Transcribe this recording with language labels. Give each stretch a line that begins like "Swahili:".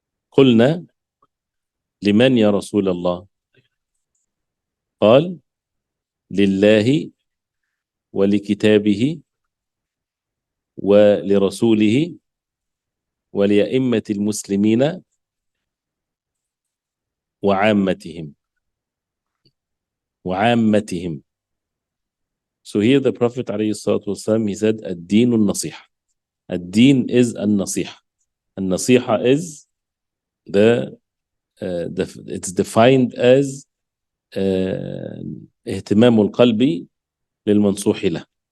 Arabic: قلنا: لمن يا رسول الله؟ قال: لله ولكتابه ولرسوله ولأئمة المسلمين وعامتهم. وعامتهم.
English: So here the Prophet ﷺ, he said,
Arabic: الدين النصيحة. الدين is النصيحة. النصيحة
English: is it's defined as
Arabic: اهتمام القلب للمنصوح له.